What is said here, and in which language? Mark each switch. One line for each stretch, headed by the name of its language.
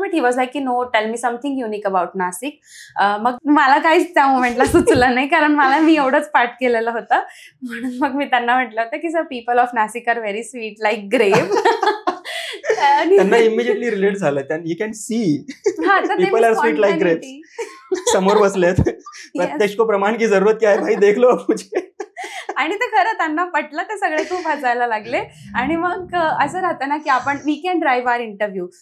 English: But he was like की no, tell me something unique about Nashik.
Marathi: मग मला काहीच त्या मोमेंटला सुचलं नाही, कारण मी एवढंच पाठ केलेलं होतं. म्हणून मग मी त्यांना म्हटलं होतं की
English: Sir, people of Nashik are very sweet like grape.
Marathi: त्यांना इमिजिएटली रिलेट झालं.
English: You can see people are sweet like grapes.
Marathi: समोर बसलेत.
Hindi: प्रत्यक्ष को प्रमाण की जरूरत क्या है भाई, देख लो मुझे.
Marathi: आणि ते खरं त्यांना पटलं. ते सगळे खूप हसायला लागले. आणि मग असं राहतं ना की आपण
English: We can drive our interview.